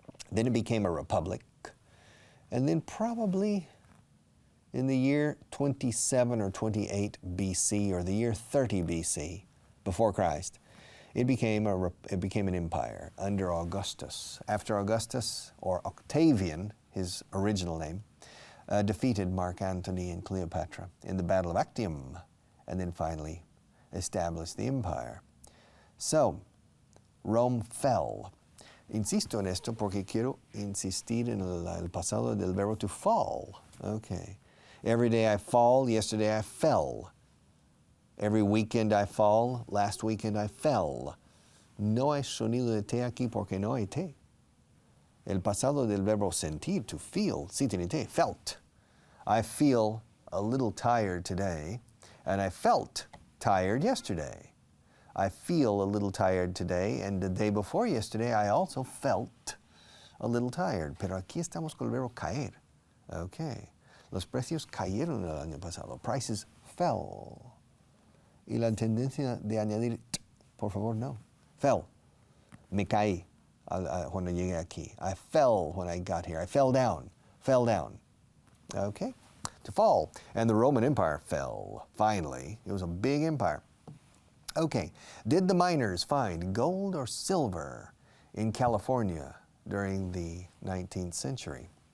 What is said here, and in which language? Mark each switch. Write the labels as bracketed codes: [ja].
[en] Then it became a republic. And then probably in the year 27 or 28 BC, or the year 30 BC, before Christ, it became an empire under Augustus. After Augustus, or Octavian, his original name, defeated Mark Antony and Cleopatra in the Battle of Actium, and then finally established the empire. So, Rome fell. [es] Insisto en esto porque quiero insistir en el pasado del verbo to fall. Okay. [en] Every day I fall, yesterday I fell. Every weekend I fall, last weekend I fell. [es] No hay sonido de T aquí porque no hay T. El pasado del verbo sentir, to feel, sí tiene T, felt. [en] I feel a little tired today, and I felt tired yesterday. I feel a little tired today, and the day before yesterday I also felt a little tired. [es] Pero aquí estamos con el verbo caer. Okay. Los precios cayeron el año pasado. [en] Prices fell. [es] Y la tendencia de añadir, por favor, no. Fell. Me caí cuando llegué aquí. [en] I fell when I got here. I fell down. Fell down. Okay? To fall. And the Roman Empire fell, finally. It was a big empire. Okay, did the miners find gold or silver in California during the 19th century?